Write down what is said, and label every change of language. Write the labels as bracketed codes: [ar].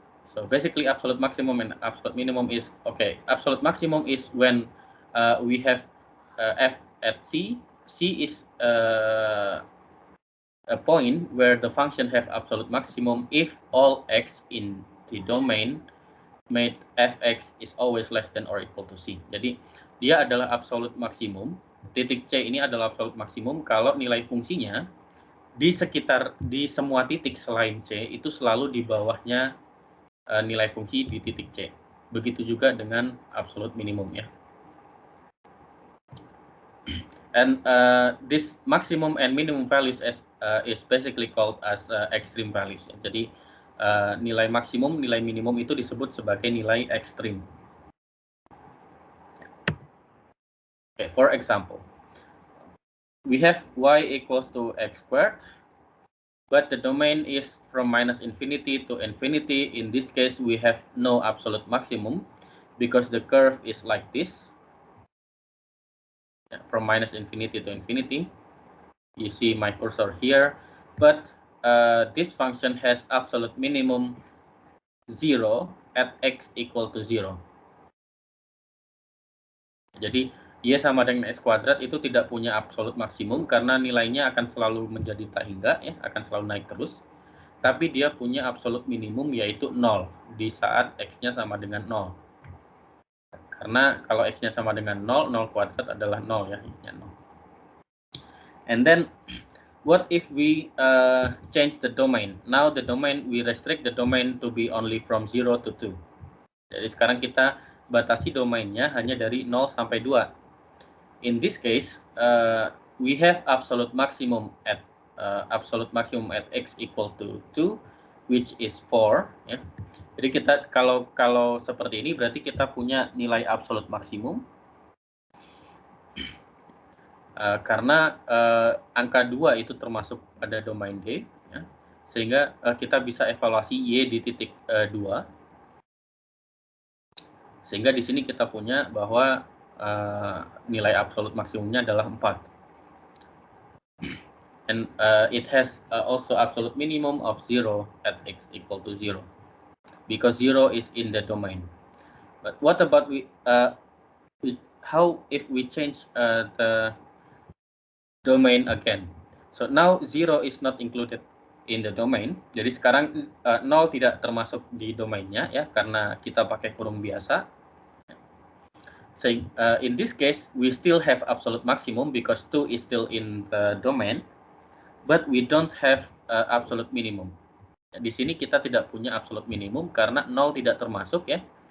[en] So basically absolute maximum and absolute minimum is absolute maximum is when we have f at c. C is a point where the function have absolute maximum if all x in the domain made fx is always less than or equal to c. [id] Jadi dia adalah absolute maksimum. Titik C ini adalah absolute maksimum kalau nilai fungsinya di semua titik selain C itu selalu di bawahnya nilai fungsi di titik C. Begitu juga dengan absolute minimum ya. [en] And this maximum and minimum values is basically called as extreme values. [id] Jadi nilai maksimum, nilai minimum itu disebut sebagai nilai ekstrim. [en] Okay, for example, we have y equals to x squared, but the domain is from -∞ to infinity. In this case, we have no absolute maximum because the curve is like this, from -∞ to infinity. You see my cursor here, but this function has absolute minimum 0 at x equal to 0. [id] Jadi y sama dengan x kuadrat itu tidak punya absolut maksimum karena nilainya akan selalu menjadi tak hingga ya, akan selalu naik terus. Tapi dia punya absolut minimum yaitu 0 di saat x-nya sama dengan 0. Karena kalau x-nya sama dengan 0, 0 kuadrat adalah 0 ya, y-nya 0. [en] And then what if we change the domain? Now the domain, we restrict the domain to be only from 0 to 2. [id] Jadi sekarang kita batasi domainnya hanya dari 0 sampai 2. [en] In this case, we have absolute maximum at x equal to 2, which is 4. [id] Ya. Jadi kita kalau seperti ini berarti kita punya nilai absolute maksimum. Karena angka 2 itu termasuk pada domain D, ya, sehingga kita bisa evaluasi Y di titik 2. Sehingga di sini kita punya bahwa nilai absolut maksimumnya adalah 4. [en] And it has also absolute minimum of 0 at x equal to 0. Because 0 is in the domain. But what about how if we change the domain again? So now 0 is not included in the domain. [id] Jadi sekarang 0 tidak termasuk di domainnya ya karena kita pakai kurung biasa. [en] saying in this case we still have absolute maximum because 2 is still in the domain, but we don't have absolute minimum. [id] Di sini kita tidak punya absolute minimum karena 0 tidak termasuk ya.